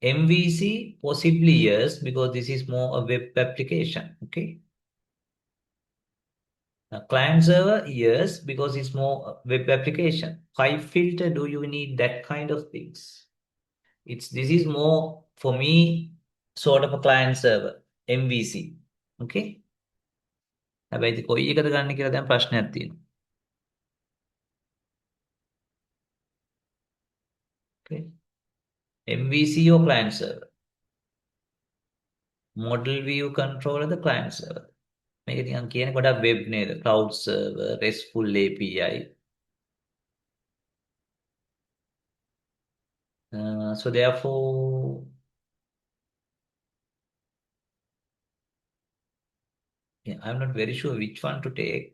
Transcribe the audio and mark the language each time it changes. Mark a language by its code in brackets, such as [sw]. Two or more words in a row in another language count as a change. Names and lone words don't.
[en] MVC possibly yes, because this is more a web application. Okay. Client server, yes, because it's more web application. Pipe filter, do you need that kind of things? This is more for me sort of a client server, MVC. Okay. [si] හැබැයි ඉතින් කොයි එකද ගන්න කියලා දැන් ප්‍රශ්නයක් තියෙනවා. [en] Okay. MVC or client server. Model view controller the client server. [si] මේක නිකන් කියන්නේ ගොඩක් web නේද? [en] Cloud server, RESTful API. So therefore, yeah, I'm not very sure which one to take.